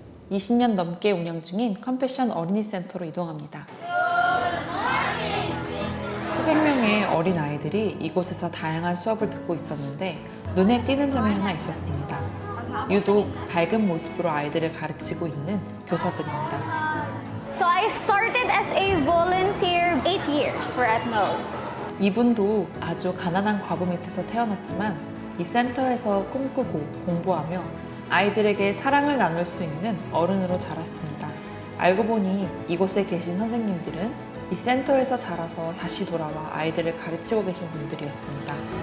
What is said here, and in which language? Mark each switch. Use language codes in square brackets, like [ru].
[ko] 20년 넘게 운영 중인 컴패션 어린이 센터로 이동합니다. 수백 명의 어린 아이들이 이곳에서 다양한 수업을 듣고 있었는데 눈에 띄는 점이 하나 있었습니다. 유독 밝은 모습으로 아이들을 가르치고 있는 교사들입니다. [en] So I started as a volunteer 8 years for at most. [ko] 이분도 아주 가난한 과부 밑에서 태어났지만 이 센터에서 꿈꾸고 공부하며 아이들에게 사랑을 나눌 수 있는 어른으로 자랐습니다. 알고 보니 이곳에 계신 선생님들은 이 센터에서 자라서 다시 돌아와 아이들을 가르치고 계신 분들이었습니다.